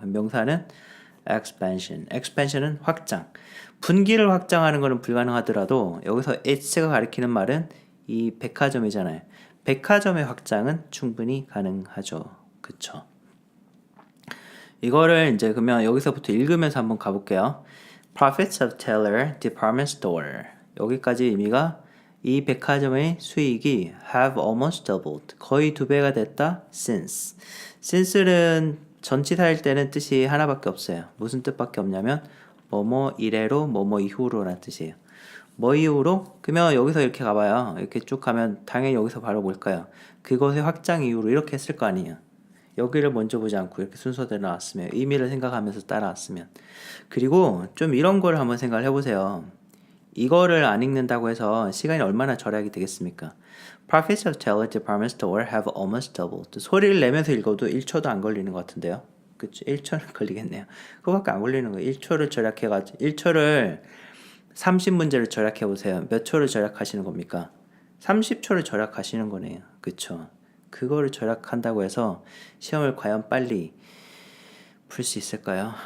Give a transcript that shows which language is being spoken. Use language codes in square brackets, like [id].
[ko] 명사는 expansion은 확장. 분기를 확장하는 것은 불가능하더라도 여기서 it's가 가리키는 말은 이 백화점이잖아요. 백화점의 확장은 충분히 가능하죠. 그쵸? 이거를 이제 그러면 여기서부터 읽으면서 한번 가볼게요. [en] Profits of Taylor Department Store. [ko] 여기까지 의미가 이 백화점의 수익이 [en] have almost doubled. [ko] 거의 2배가 됐다. since는 전치사일 때는 뜻이 하나밖에 없어요. 무슨 뜻밖에 없냐면 뭐뭐 이래로 뭐뭐 이후로라는 뜻이에요. 뭐 이후로? 그러면 여기서 이렇게 가봐요. 이렇게 쭉 가면 당연히 여기서 바로 뭘까요? 그것의 확장 이후로 이렇게 했을 거 아니에요. 여기를 먼저 보지 않고 이렇게 순서대로 나왔으면 의미를 생각하면서 따라왔으면 그리고 좀 이런 걸 한번 생각을 해보세요. 이거를 안 읽는다고 해서 시간이 얼마나 절약이 되겠습니까? [en] Profits of Taylor Department Store have almost doubled. [ko] 소리를 내면서 읽어도 1초도 안 걸리는 것 같은데요. 그쵸? 1초는 걸리겠네요. 그거밖에 안 걸리는 거예요. 1초를 절약해가지고 1초를 30문제를 절약해보세요. 몇 초를 절약하시는 겁니까? 30초를 절약하시는 거네요. 그쵸? 그거를 절약한다고 해서 시험을 과연 빨리 풀 수 있을까요?